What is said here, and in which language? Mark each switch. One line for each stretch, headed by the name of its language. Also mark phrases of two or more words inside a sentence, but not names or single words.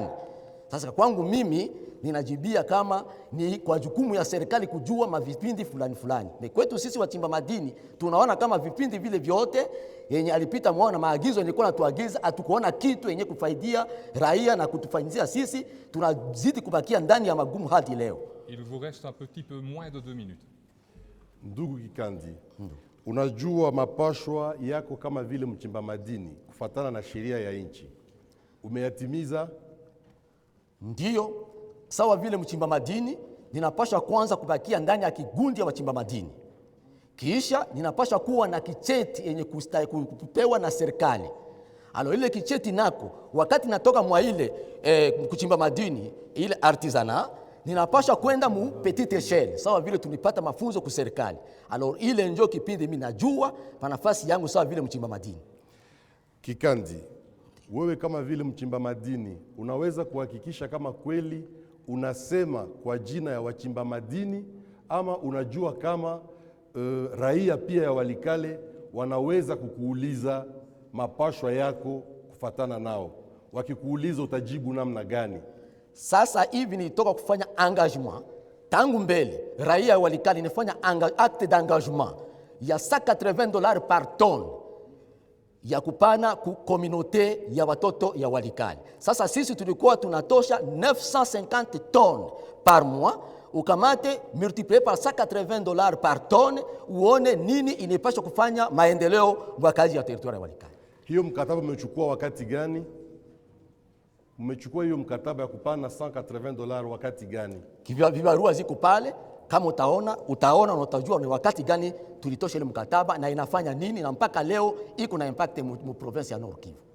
Swahili: Sasa kwangu mimi ninajibia kama ni kwa jukumu ya serikali kujua mavipindi fulani fulani. Na kwetu sisi wachimba madini tunaona kama vipindi vile vyote yenye alipita mwana maagizo yenye kuna tuagiza, hatukuona kitu yenye kufaidia raia na kutufanyizia sisi, tunazidi kubakia ndani ya magumu hadi leo.
French: Il vous reste un petit peu moins de 2 minutes.
Swahili: Ndugu Kikandi, unajua mapashwa yako kama vile mchimba madini kufatana na sheria ya nchi, umeyatimiza? Ndiyo, sawa vile mchimba madini ninapaswa kwanza kubakia ndani ya kigundi ya wachimba madini, kisha ninapaswa kuwa na kicheti yenye kupewa na serikali. Alo ile kicheti nako wakati natoka mwa ile kuchimba madini ile artisana, ninapaswa kwenda mu
French: petite échelle
Swahili: sawa vile tulipata mafunzo ku serikali. Alo ile ndio kipindi mimi najua pa nafasi yangu sawa vile mchimba madini. Kikandi, wewe kama vile mchimba madini unaweza kuhakikisha kama kweli unasema kwa jina ya wachimba madini, ama unajua kama raia pia ya Walikale wanaweza kukuuliza mapashwa yako kufatana nao? Wakikuuliza utajibu namna gani? Sasa hivi nilitoka kufanya engagement tangu mbele, raia ya Walikale nifanya
French: acte d'engagement
Swahili: ya $180
French: par tonne
Swahili: ya kupana ku communauté ya watoto ya Walikale. Sasa sisi tulikuwa tunatosha 950
French: tonnes par mois.
Swahili: Ukamate
French: multiplié par $180 par tonne,
Swahili: uone nini inapaswa kufanya maendeleo kwa kazi ya territoire ya Walikale. Hiyo mkataba umechukua wakati gani? Umechukua hiyo mkataba ya kupana $180 wakati gani? Vibarua ziko pale, kama utaona na utajua ni wakati gani tulitosha ile mkataba na inafanya nini, na mpaka leo iko na impact mu province ya Nord Kivu.